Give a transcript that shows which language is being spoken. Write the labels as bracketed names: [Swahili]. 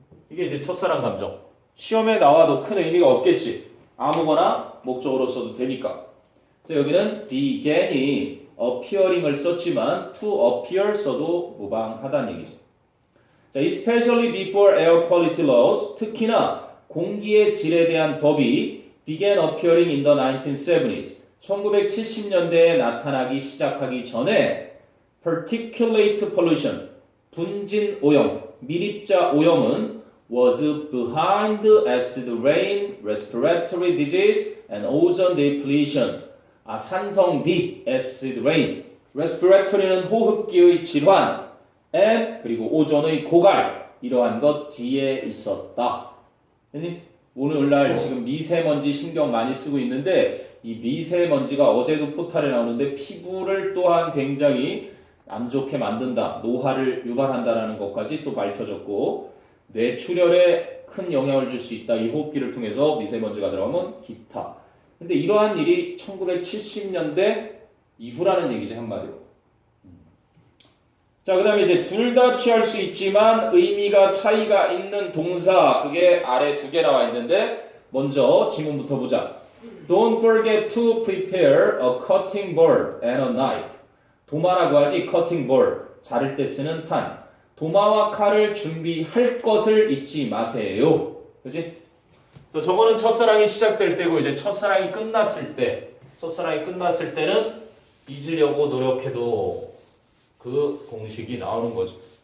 [Korean] 이게 이제 첫사랑 감정. 시험에 나와도 큰 의미가 없겠지. 아무거나 목적으로 써도 되니까. 그래서 여기는 began이 appearing을 썼지만 to appear 써도 무방하다는 얘기죠. [English] 자, especially before air quality laws, [Korean] 특히나 공기의 질에 대한 법이 [English] began appearing in the 1970s, [Korean] 1970년대에 나타나기 시작하기 전에 [English] particulate pollution, [Korean] 분진 오염, 미립자 오염은 [English] was behind acid rain, respiratory disease, and ozone depletion. [Korean] 산성비, acid rain. respiratory는 호흡기의 질환, and 그리고 오존의 고갈. 이러한 것 뒤에 있었다. 선생님, 오늘날 지금 미세먼지 신경 많이 쓰고 있는데 이 미세먼지가 어제도 포탈에 나오는데 피부를 또한 굉장히 안 좋게 만든다. 노화를 유발한다라는 것까지 또 밝혀졌고 뇌출혈에 큰 영향을 줄 수 있다. 이 호흡기를 통해서 미세먼지가 들어가면 기타. 근데 이러한 일이 1970년대 이후라는 얘기지 한마디로. 자, 그 다음에 이제 둘 다 취할 수 있지만 의미가 차이가 있는 동사 그게 아래 두 개 나와 있는데 먼저 지문부터 보자. [English] Don't forget to prepare a cutting board and a knife. [Korean] 도마라고 하지 cutting board. 자를 때 쓰는 판. 도마와 칼을 준비할 것을 잊지 마세요. 그지? 그래서 저거는 첫사랑이 시작될 때고 이제 첫사랑이 끝났을 때는 잊으려고 노력해도 그 공식이 나오는 거죠.